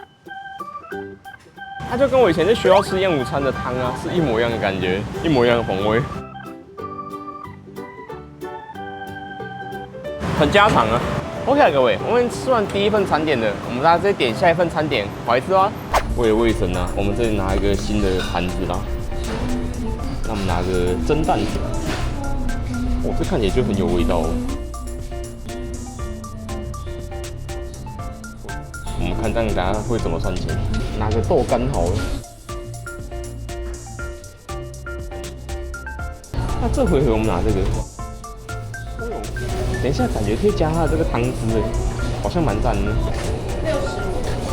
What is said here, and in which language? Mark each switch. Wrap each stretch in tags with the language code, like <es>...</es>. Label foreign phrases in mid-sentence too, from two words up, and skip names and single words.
<zh>它就跟我以前在學校吃燕午餐的湯啊，是一模一樣的感覺，一模一樣的風味，很家常啊。OK 啊，各位，我們吃完第一份餐點了，我們大家再點下一份餐點，好吃吧？為了衛生啊，我們這裡拿一個新的盤子啦。那我們拿個蒸蛋，哦，這看起來就很有味道哦。我們看这樣大家會怎麼算錢？拿個豆乾好了。那這回合我們拿這個。等一下，感覺可以加它的這個湯汁哎，好像蠻讚的。65。</zh>